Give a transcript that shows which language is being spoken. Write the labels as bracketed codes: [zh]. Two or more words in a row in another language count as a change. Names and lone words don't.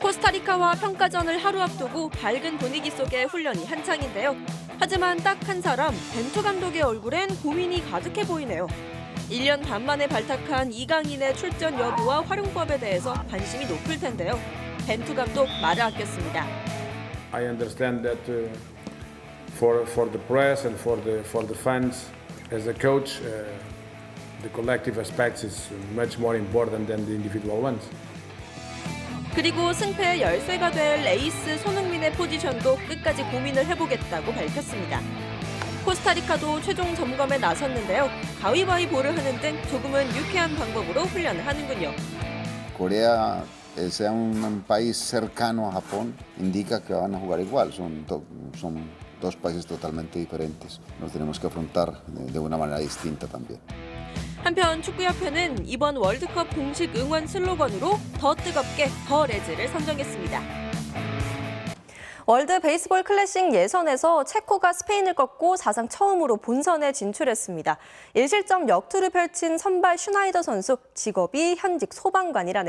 [ko] 코스타리카와 평가전을 하루 앞두고 밝은 분위기 속의 훈련이 한창인데요. 하지만 딱 한 사람, 벤투 감독의 얼굴엔 고민이 가득해 보이네요. 1년 반 만에 발탁한 이강인의 출전 여부와 활용법에 대해서 관심이 높을 텐데요. 벤투 감독 말을 아꼈습니다. [en] I understand that for the press and for the fans, as a coach, the collective aspects is much more important than the individual ones. [ko] 그리고 승패의 열쇠가 될 에이스 손흥민의 포지션도 끝까지 고민을 해보겠다고 밝혔습니다. 코스타리카도 최종 점검에 나섰는데요. 가위바위보를 하는 등 조금은 유쾌한 방법으로 훈련을 하는군요. [es] Corea sea un país cercano a Japón indica que van a jugar igual. Son dos países totalmente diferentes. Nos tenemos que afrontar de una manera distinta también. [ko] 한편 축구협회는 이번 월드컵 공식 응원 슬로건으로 더 뜨겁게 더 레즈를 선정했습니다. 월드 베이스볼 클래식 예선에서 체코가 스페인을 꺾고 사상 처음으로 본선에 진출했습니다. 1실점 역투를 펼친 선발 슈나이더 선수, 직업이 현직 소방관이라네요.